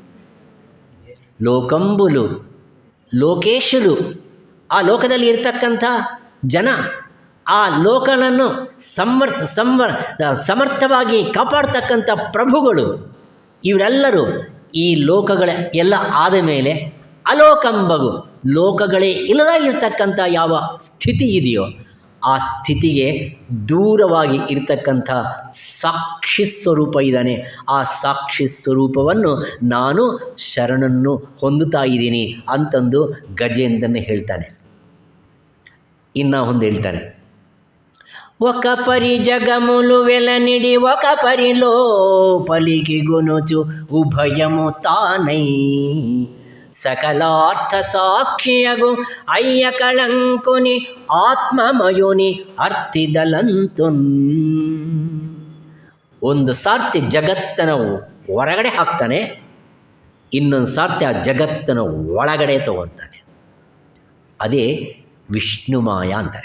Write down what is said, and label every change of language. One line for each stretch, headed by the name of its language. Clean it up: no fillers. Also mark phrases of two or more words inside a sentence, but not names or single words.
Telugu: లోకంబులు లోకేశరు,
Kannada: ಆ ಲೋಕದಲ್ಲಿ ಇರ್ತಕ್ಕಂಥ ಜನ, ಆ ಲೋಕನನ್ನು ಸಮರ್ಥವಾಗಿ ಕಾಪಾಡ್ತಕ್ಕಂಥ ಪ್ರಭುಗಳು, ಇವರೆಲ್ಲರೂ ಈ ಲೋಕಗಳ ಎಲ್ಲ ಆದ ಮೇಲೆ ಅಲೋಕಂಬಗು ಲೋಕಗಳೇ ಇಲ್ಲದಾಗಿರ್ತಕ್ಕಂಥ ಯಾವ ಸ್ಥಿತಿ ಇದೆಯೋ ಆ ಸ್ಥಿತಿಗೆ ದೂರವಾಗಿ ಇರ್ತಕ್ಕಂಥ ಸಾಕ್ಷಿ ಸ್ವರೂಪ ಇದ್ದಾನೆ. ಆ ಸಾಕ್ಷಿ ಸ್ವರೂಪವನ್ನು ನಾನು ಶರಣನ್ನು ಹೊಂದುತ್ತಾ ಇದ್ದೀನಿ ಅಂತಂದು ಗಜೇಂದ್ರನ ಹೇಳ್ತಾನೆ. ಇನ್ನು ಒಂದು ಹೇಳ್ತಾನೆ,
Telugu: ఒక పరి జగములు వెలనిడి ఒక పరిలో పలికి గునుచు ఉభయము తానై సకలార్థ సాక్షియగు అయ్య కళంకుని ఆత్మమయుని అర్థిదలంతున్.
Kannada: ಒಂದು ಸಾರ್ತಿ ಜಗತ್ತನ್ನು ಹೊರಗಡೆ ಹಾಕ್ತಾನೆ, ಇನ್ನೊಂದು ಸಾರ್ತಿ ಆ ಜಗತ್ತನ್ನು ಒಳಗಡೆ ತಗೊತಾನೆ. ಅದೇ ವಿಷ್ಣುಮಾಯ ಅಂತಾರೆ.